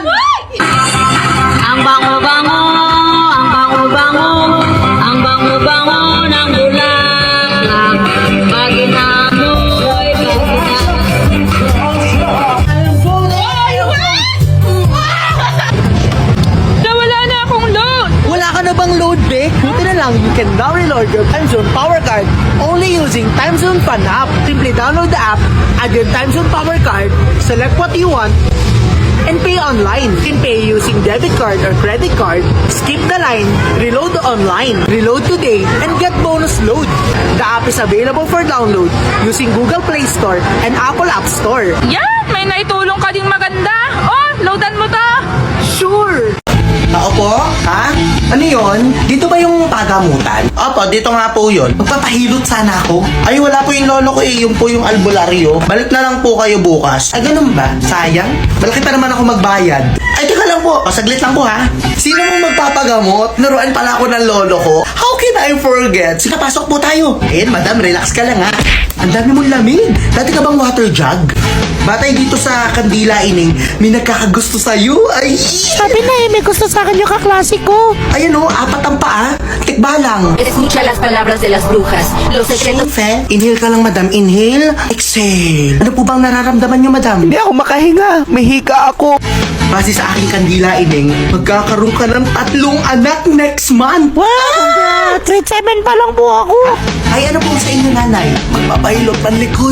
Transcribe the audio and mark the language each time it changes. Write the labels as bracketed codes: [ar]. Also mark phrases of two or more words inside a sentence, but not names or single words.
[tl] Ang bango-bango, ang bango-bango, ang bango-bango ng bulaklak. Pag inamoy, Nawala na akong load! Wala ka na bang load, be? Buti na lang, [en] you can now reload your TimeZone Power Card only using TimeZone Fun app. Simply download the app, add your TimeZone Power Card, select what you want, and pay online. You can pay using debit card or credit card, skip the line, reload online, reload today, and get bonus load. The app is available for download using Google Play Store and Apple App Store. [tl] Yan! May naitulong ka ding maganda! Oh! Loadan mo to! Sure! Opo? Ha? Ano yon? Dito ba yung pagamutan? Opo, dito nga po yun. Magpapahilot sana ako. Ay, wala po yung lolo ko eh. Yung po yung albularyo. Balik na lang po kayo bukas. Ay, ganun ba? Sayang. Malaki pa naman ako magbayad. Ay, teka lang po. Pasaglit lang po ha. Sino mong magpapagamot? Naruan pala ako ng lolo ko. [en] How can I forget? [tl] Sige, pasok po tayo. Eh, madam, relax ka lang ha. Ang dami mong lamig. Dati ka bang [en] water jug? [tl] Batay dito sa Kandila Ining, may nagkakagusto sa'yo. Ay! Sabi na may gusto sa akin yung kaklase ko. Ayan o, apat ang paa. Tikba lang. [es] Escucha las palabras de las brujas. Los secretos. Fe, [tl] inhale ka lang, madam. Inhale, exhale. Ano po bang nararamdaman nyo, madam? Hindi ako makahinga. May hika ako. Base sa aking Kandila Ining, magkakaroon ka ng 3 anak [en] next month. [tl] Wow! Grade 7 pa lang po ako. Ay, ano po sa inyo, nanay? Magpapahilot ng likod.